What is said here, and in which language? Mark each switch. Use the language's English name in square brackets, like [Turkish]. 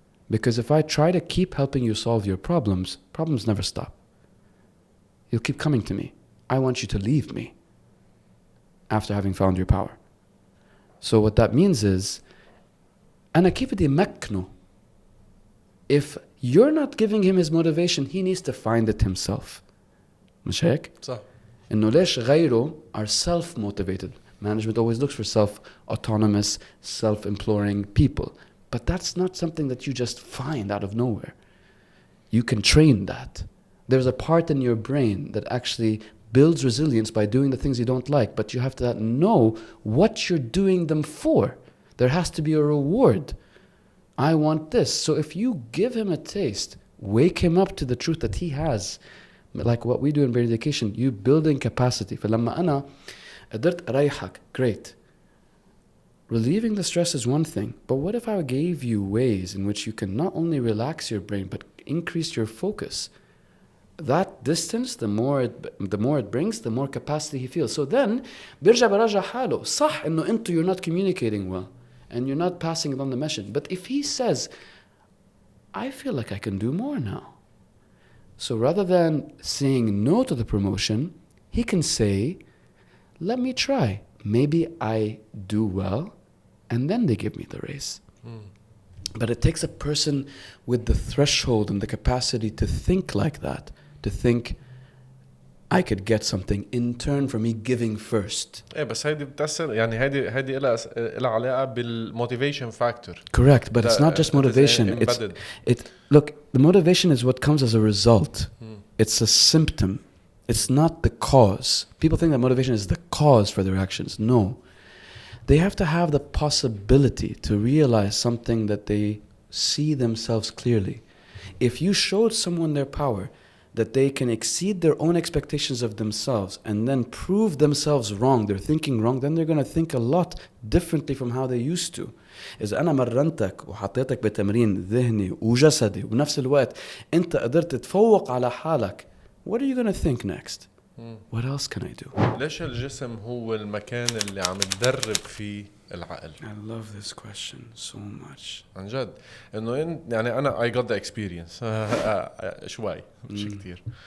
[English] Because if I try to keep helping you solve your problems, problems never stop. You'll keep coming to me. I want you to leave me after having found your power. So what that means is, [Arabic] أنا كيف بدي أمكنه? [English] If you're not giving him his motivation, he needs to find it himself. [Arabic] مش هيك؟ صح. إنه ليش غيره [English] are self-motivated. Management always looks for self-autonomous, self-imploring people. But that's not something that you just find out of nowhere. You can train that. There's a part in your brain that actually builds resilience by doing the things you don't like, but you have to know what you're doing them for. There has to be a reward. I want this. So if you give him a taste, wake him up to the truth that he has, like what we do in brain education, you building capacity. [Arabic] فلما أنا قدرت أريحك, great. [English] Relieving the stress is one thing, but what if I gave you ways in which you can not only relax your brain, but increase your focus? That distance, the more it brings, the more capacity he feels. So then, [Arabic] بيرجع براجع حاله. صح إنه أنتو [English] you're not communicating well, and you're not passing on the message. But if he says, I feel like I can do more now. So rather than saying no to the promotion, he can say, let me try. Maybe I do well, and then they give me the raise. But it takes a person with the threshold and the capacity to think like that, to think I could get something in turn for me giving first. [Arabic] ايه بس هيدي بتأثر يعني هيدي لها علاقة بالmotivation factor. [English] Correct, but it's not just motivation. Look, the motivation is what comes as a result. It's a symptom. It's not the cause. People think that motivation is the cause for their actions. No. They have to have the possibility to realize something that they see themselves clearly. If you showed someone their power, that they can exceed their own expectations of themselves and then prove themselves wrong, they're thinking wrong, then they're going to think a lot differently from how they used to. [Arabic] إذا أنا مرنتك وحطيتك بتمرين ذهني وجسدي وبنفس الوقت أنت قدرت تفوق على حالك, [English] what are you going to think next? What else can I do? [Arabic] ليش الجسم هو المكان اللي عم تدرب فيه العقل؟ [English] I love this question so much. [Arabic] عن جد إنه يعني أنا [English] I got the experience [Arabic] شوي مش كتير.